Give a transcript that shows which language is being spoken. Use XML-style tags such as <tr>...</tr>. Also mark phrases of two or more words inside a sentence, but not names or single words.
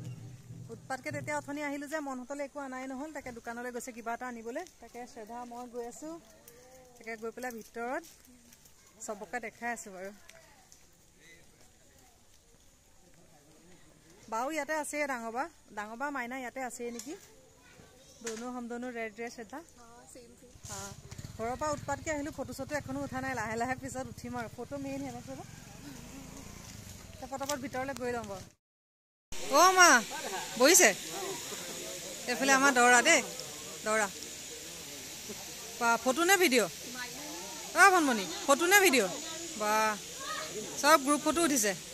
<as>উৎপাতকৈ তেতিয়া অথনি আহিলোঁ যে মনহঁতলৈ একো আনাই নহ'ল। তাকে দোকানলৈ গৈছে কিবা এটা আনিবলৈ। তাকে শ্ৰদ্ধা মই গৈ আছোঁ। তাকে গৈ পেলাই ভিতৰত চবকে দেখাই আছোঁ বাৰু। বাও ইয়াতে আছে। ডাঙৰ বা মাইনা ইয়াতে আছে নেকি?</as> <hi>दोनों हम दोनों</hi> <en>red dress</en> <hi>श्रद्धा।</hi> <as>हाँ ঘৰৰ পৰা উৎপাতকৈ আহিলোঁ। ফটো চটো এখনো উঠা নাই। লাহে লাহে পিছত উঠিম আৰু। ফটো মেইন হে না শ্ৰদ্ধা? পটাপট ভিতৰলৈ গৈ লওঁ বাৰু অ' মা বহিছে এইফালে আমাৰ দৌৰা দেই দৌৰা বা ফটো নে ভিডিঅ' অ' ভনমণি ফটো নে ভিডিঅ' বা চব গ্ৰুপ ফটো উঠিছে</as>